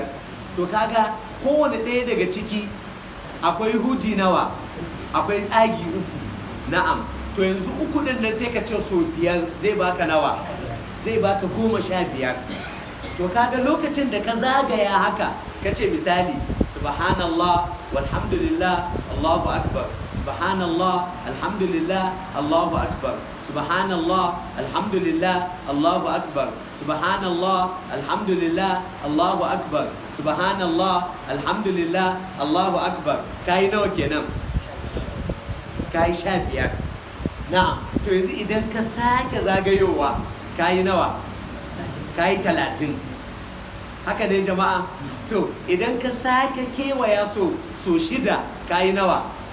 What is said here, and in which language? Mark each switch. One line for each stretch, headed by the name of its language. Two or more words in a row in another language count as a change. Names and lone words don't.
Hausa: to kaga kowane ɗaya daga ciki akwai huji nawa, akwai tsagi 3. na'am, to yanzu 3 ɗin nan sai ka ce so 5 zai baka nawa, zai baka 15. to kaga lokacin da ka zagaya haka ka ce misali
Arabic: سبحان الله والحمد لله الله أكبر, سبحان الله الحمد لله الله أكبر, سبحان الله الحمد لله الله أكبر, سبحان الله الحمد لله الله أكبر, سبحان الله الحمد لله الله أكبر.
Hausa: kai nawa kenan? kai 15. na'am, to yanzu idan ka sake zagayowa kai nawa? kai 30. haka ne jama'a. to idan ka sake kewaya so 6 kayi nawa?